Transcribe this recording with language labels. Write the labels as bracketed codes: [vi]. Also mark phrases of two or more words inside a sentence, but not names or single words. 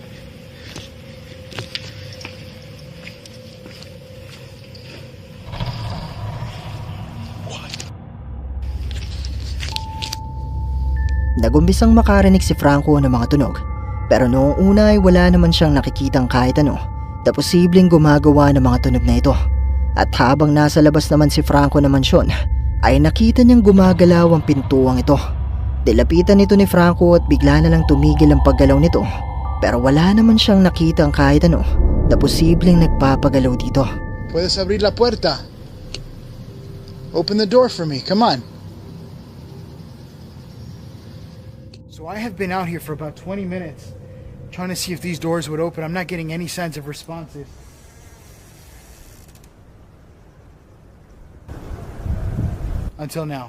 [tl] Nagumpisang makarinig si Franco ng mga tunog, pero noong una ay wala naman siyang nakikitang kahit ano na posibleng gumagawa ng mga tunog na ito. At habang nasa labas naman si Franco ng mansyon, ay nakita niyang gumagalaw ang pintuang ito. Dilapitan ito ni Franco at bigla na lang tumigil ang paggalaw nito, pero wala naman siyang nakitang kahit ano na posibleng nagpapagalaw dito. [es] Puedes abrir la puerta. [en] Open the door for me. Come on. So I have been out here for about 20 minutes trying to see if these doors would open. I'm not getting any signs of responses. Until now.